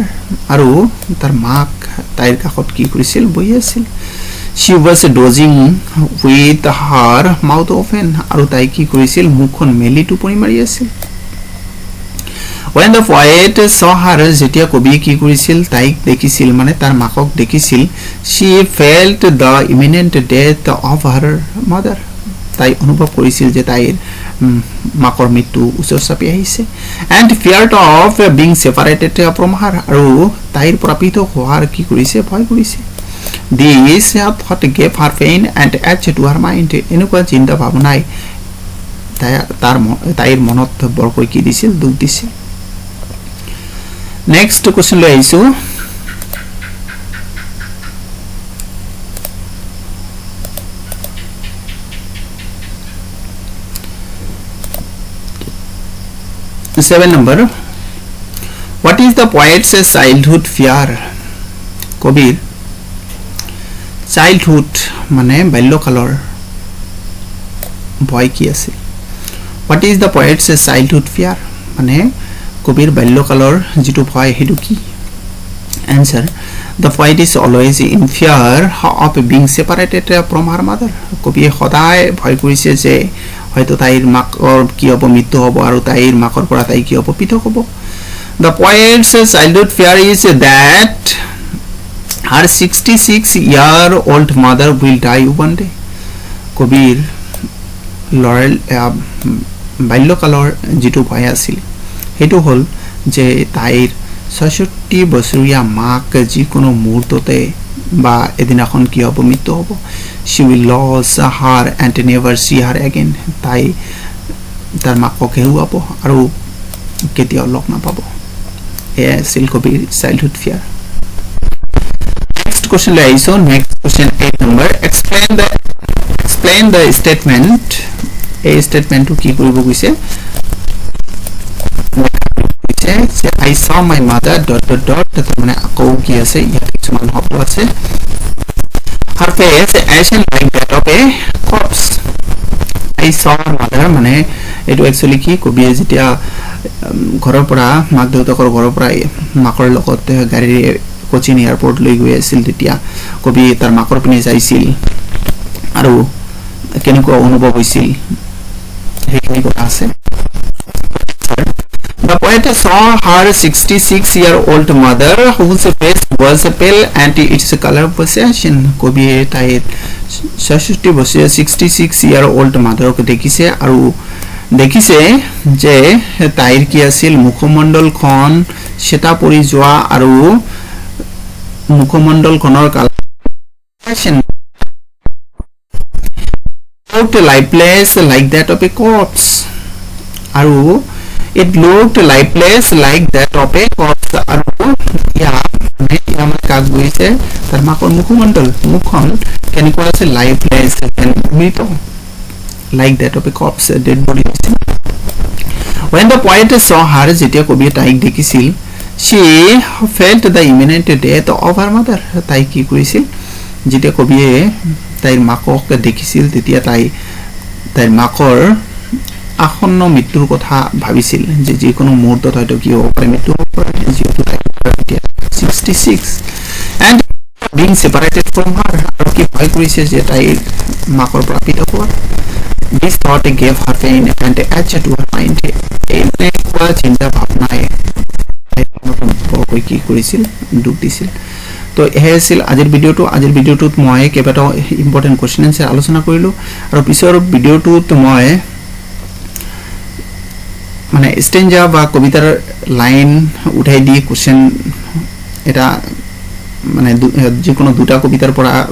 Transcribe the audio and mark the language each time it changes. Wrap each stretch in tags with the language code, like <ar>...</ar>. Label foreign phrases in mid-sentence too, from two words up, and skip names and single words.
<as>আৰু তাৰ মাক তাইৰ কাষত কি কৰিছিল বহি আছিল</as> <en>she was dozing with her mouth open</en> <as>আৰু তাই কি কৰিছিল মুখখন মেলি টোপনি মাৰি আছিল</as> <en>when the poet saw her</en> <as>যেতিয়া কবি কি কৰিছিল তাইক দেখিছিল মানে তাৰ মাকক দেখিছিল</as> <en>she felt the imminent death of her mother</en> <as>তাই অনুভৱ কৰিছিল যে তাইৰ মাকৰ মৃত্যু ওচৰ চাপি আহিছে</as> <en>and feared of being separated from her</en> <as>আৰু তাইৰ পৰা পৃথক হোৱাৰ কি কৰিছে ভয় কৰিছে</as> <en>this thought gave her pain and edge to her mind</en> <as>এনেকুৱা চিন্তা ভাৱনাই তাইৰ মনত বৰকৈ কি দিছিল দুখ দিছিল</as> <en>next question</en> <as>লৈ আহিছো</as> <en>7 number what is the poet's childhood fear</en> <as>কবিৰ childhood মানে বাল্যকালৰ ভয় কি আছে</as> <en>what is the poet's childhood fear</en> <as>মানে কবিৰ বাল্যকালৰ যেটো ভয় হেতু কি</as> <en>answer the poet is always in fear of being separated from her mother</en> <as>কবিয়ে সদায় ভয় কৰিছে যে হয়তো তাইৰ মাকৰ কি হ'ব মৃত্যু হ'ব আৰু তাইৰ মাকৰ পৰা তাই কি হ'ব পৃথক হ'ব</as> <en>the poet's childhood fear is that her 66-year-old mother will die one day</en> <as>কবিৰ লৰেল বাল্যকালৰ যেটো ভয় আছিল হেতু হল যে তাইৰ 66 বছৰীয়া মাক যিকোনো মুহূৰ্ততে বা এদিনাখন কি হ'ব মৃত্যু হ'ব</as> <en>she will lose her and never see her again</en> <as>তাই তাৰ মাকক হেৰুৱাব আৰু কেতিয়াও লগ নাপাব এয়া আছিল কবিৰ</as> <en>childhood fear next question</en> <as>লৈ আহিছো</as> <en>next question</en> <as>8 নম্বৰ</as> <en>explain the statement</en> <as>এই স্টেটমেন্টটো কি কৰিব গৈছে</as> <en>I saw my mother ...</en> <as>মানে আকৌ কি আছে ইয়াত কিছুমান শব্দ আছে</as> <en>her face ashen like that of a corpse I saw mother</en> <as>মানে এটো একচুয়ালি কি কবিয়ে যেতিয়া ঘৰৰ পৰা মাক দেউতাকৰ ঘৰৰ পৰা মাকৰ লগত গাড়ী কোচিন এয়াৰপোৰ্ট লৈ গৈ আছিল তেতিয়া কবি তাৰ মাকৰ পিনে যাইছিল আৰু কেনেকুৱা অনুভৱ হৈছিল হেখিনি কথা আছে</as> <en>The poet saw her 66-year-old mother whose face was pale and its color was ashen.</en> <as>কবি তাইৰ</as> <en>66-year-old mother</en> <as>ক দেখিছে আৰু দেখিছে যে তাইৰ কি আছিল মুখমণ্ডলখন সেটা পৰি যোৱা আৰু মুখমণ্ডলখনৰ কালাৰ</as> <en>ashen looked lifeless like that of a corpse</en> <as>আৰু</as> <en>it looked lifeless like that of a corpse</en> <as>আৰু ইয়া মানে কাক গৈছে তাৰ মাকৰ মুখমণ্ডল মুখখন কেনেকুৱা আছে lifeless মৃত</as> <en>like that of a corpse dead body when the poet saw her</en> <as>যেতিয়া কবি তাইক দেখিছিল</as> <en>she felt the imminent death of her mother তাই</en> <as>কি কৰিছিল যেতিয়া কবিয়ে তাইৰ মাকক দেখিছিল তেতিয়া তাইৰ মাকৰ আসন্ন মৃত্যুৰ কথা ভাবিছিল যে যিকোনো মুহূৰ্তত হয়তো কি হ'ব পাৰে মৃত্যু হ'ব পাৰে যেহেতু তাই</as> <en>66 and being separated from her</en> <as>আৰু কি ভয় কৰিছে যে তাইৰ মাকৰ পৰা পৃথক হোৱা</as> <en>this thought gave her pain and edge to her mind</en> <as>এনেকুৱা চিন্তা ভাৱনাই কি কৰিছিল দুখ দিছিল তো এহে আছিল আজিৰ ভিডিওটোত মই কেইবাটাও</as> <en>important question answer</en> <as>আলোচনা কৰিলো আৰু পিছৰ ভিডিওটোত মই মানে স্টেঞ্জা বা কবিতাৰ লাইন উঠাই দি কোশ্চেন এটা মানে যিকোনো দুটা কবিতাৰ পৰা</as>